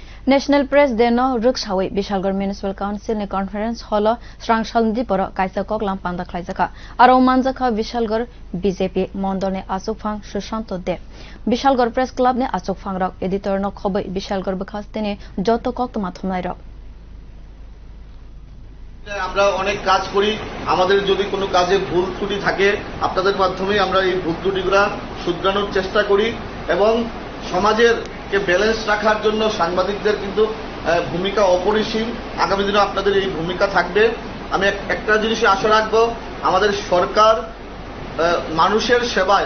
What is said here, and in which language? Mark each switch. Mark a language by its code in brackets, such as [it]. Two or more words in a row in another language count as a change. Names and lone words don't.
[trp] National Press Day no rwksai bishalghar municipal council ni [en] conference hall [trp] swrang salni dipro kaisa koklam panda khwlaijak aro manjak bishalghar BJP mondolni achukphang Sushanta Deb bishalghar press club ni achukphang rok editor no khobwi bishalghar bwkhaste ni joto koktwma thumnai rok [bn] আমরা অনেক কাজ করি আমাদের যদি কোনো কাজে ভুল ত্রুটি থাকে আপনাদের মাধ্যমে আমরা এই ভুল ত্রুটিগুলো শুধরানোর চেষ্টা করি এবং সমাজের কে ব্যালেন্স রাখার জন্য সাংবাদিকদের কিন্তু ভূমিকা অপরিসীম আগামী দিনে আপনাদের এই ভূমিকা থাকবে আমি একটা জিনিসে আশা রাখবো আমাদের সরকার মানুষের সেবায়